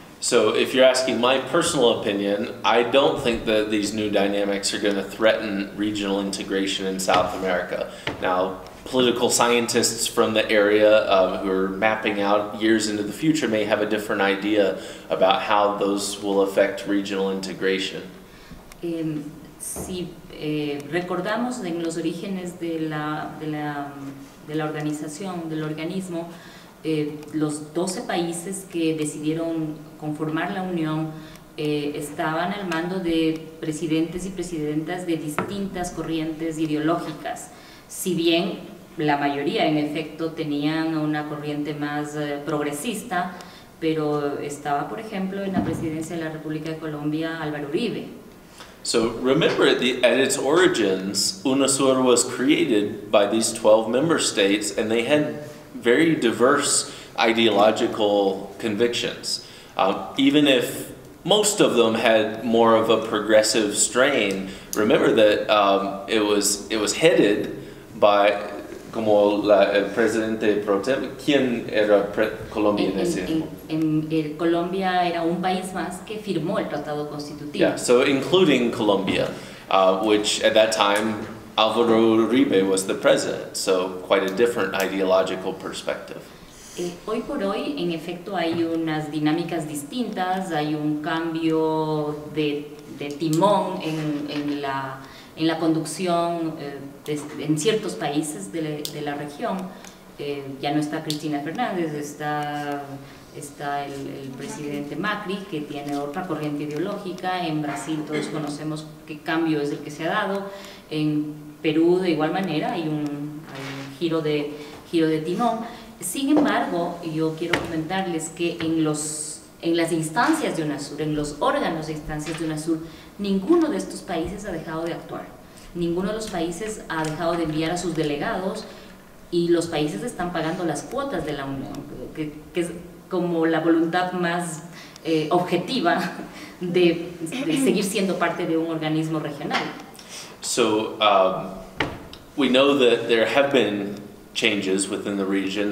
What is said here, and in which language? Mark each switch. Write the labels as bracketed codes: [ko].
[en] So if you're asking my personal opinion, I don't think that these new dynamics are going to threaten regional integration in South America. Now, political scientists from the area who are mapping out years into the future may have a different idea about how those will affect regional integration. [es] Si recordamos en los orígenes de la organización, del organismo, los 12 países que decidieron conformar la Unión estaban al mando de presidentes y presidentas de distintas corrientes ideológicas. Si bien la mayoría, en efecto, tenían una corriente más progresista, pero estaba, por ejemplo, en la presidencia de la República de Colombia, Álvaro Uribe. [en] So remember, at its origins, UNASUR was created by these 12 member states, and they had very diverse ideological convictions. Even if most of them had more of a progressive strain, remember that it was headed by, [es] como el presidente pro tem, ¿quién era Colombia en ese tiempo? Colombia era un país más que firmó el Tratado Constitutivo. [en] Yeah, so including Colombia, which at that time Álvaro Uribe was the president, so quite a different ideological perspective. [es] Hoy por hoy, en efecto, hay unas dinámicas distintas, hay un cambio de timón en la conducción en ciertos países de la región. Ya no está Cristina Fernández, está el presidente Macri, que tiene otra corriente ideológica. En Brasil todos conocemos qué cambio es el que se ha dado. En Perú, de igual manera, hay un giro de timón. Sin embargo, yo quiero comentarles que en las instancias de UNASUR, en los órganos de instancias de UNASUR, ninguno de estos países ha dejado de actuar. Ninguno de los países ha dejado de enviar a sus delegados, y los países están pagando las cuotas de la Unión, que es como la voluntad más objetiva de seguir siendo parte de un organismo regional. [en] So we know that there have been changes within the region.